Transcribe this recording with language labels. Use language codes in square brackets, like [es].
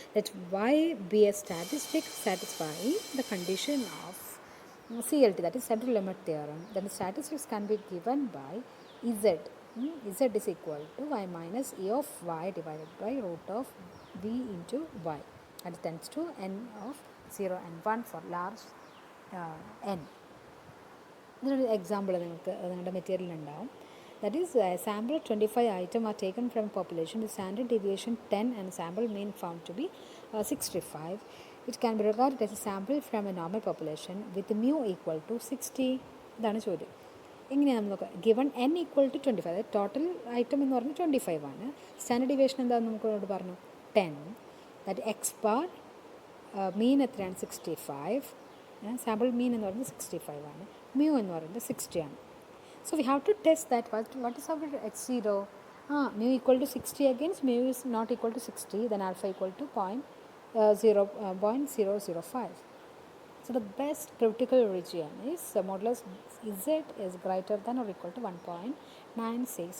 [en] That's why be a statistic satisfying the condition of CLT, that is central limit theorem, then the statistics can be given by Z. Z is equal to y minus e of y divided by root of v into y, and it tends to n of 0 and 1 for large n. [ml] ഇതിനൊരു example നിങ്ങൾക്ക് നിങ്ങളുടെ material ഉണ്ടാവും. [en] That is, sample 25 items are taken from a population with standard deviation 10 and sample mean found to be 65. It can be regarded as a sample from a normal population with mu equal to 60. [ml] ഇതാണ് ചോദ്യം. എങ്ങനെയാണ് നമുക്ക് [en] given n equal to 25, [ml] അതായത് total item എന്ന് പറഞ്ഞാൽ 25 ആണ്. Standard deviation എന്താണെന്ന് നമുക്കോട് പറഞ്ഞു 10. [en] that x bar mean [ml] എത്രയാണ് 65, സാമ്പിൾ മീൻ എന്ന് പറയുന്നത് 65 ആണ്, മ്യൂ എന്ന് പറയുന്നത് 60 ആണ്. [en] So we have to test that what is our x0. Mu equal to 60 against mu is not equal to 60, then alpha equal to 0.005. So the best critical region is modulus z is greater than or equal to 1.96.